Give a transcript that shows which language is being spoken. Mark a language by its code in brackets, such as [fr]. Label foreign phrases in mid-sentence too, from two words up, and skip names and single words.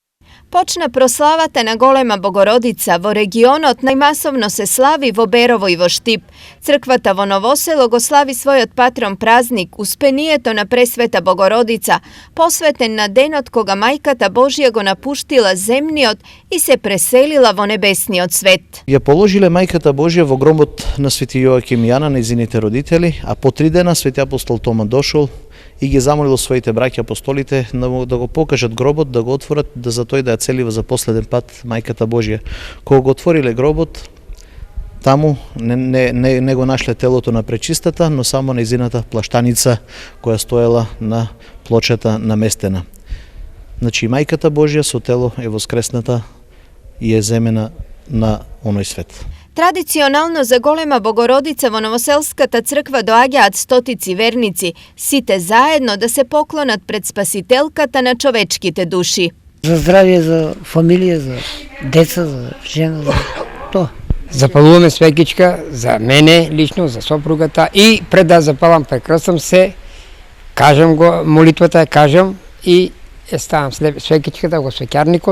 [mk] Počna proslavata na Golema Bogorodica vo regionot najmasovno se slavi vo Berovo i vo Štip. Crkvata vo Novoselo go slavi svoj od patron praznik uspenijeto na presveta Bogorodica, posveten na denot koga Majkata Božja go napuštila zemniot i se preselila vo nebesniot svet. Ја положиле Мајката Божја во гробот на Свети Јоаким и Јана, нејзините родители, а по 3 дена Свети апостол Тома дошол и ги замолил своите браќа апостолите да го покажат гробот, да го отворат, да за тој да ја целива за последен пат Мајката Божја. Кога го отвориле гробот, таму не го нашле телото на пречистата, но само нејзината плаштаница која стоела на плочата наместена. Значи Мајката Божја со тело е воскресната и е земена на оној свет. Tradicionalno za Golema Bogorodica vo Novoselskata crkva doaѓаат стотици верници, сите заедно да се поклонат пред Спасителката на човечките души. За здравје, за фамилија, за деца, за жена, за тоа. Запалуваме свекичка за мене лично, за сопругата и пред да запалам прекрстам се, кажам го, молитвата кажам и ставам свекичката во свеќарникот.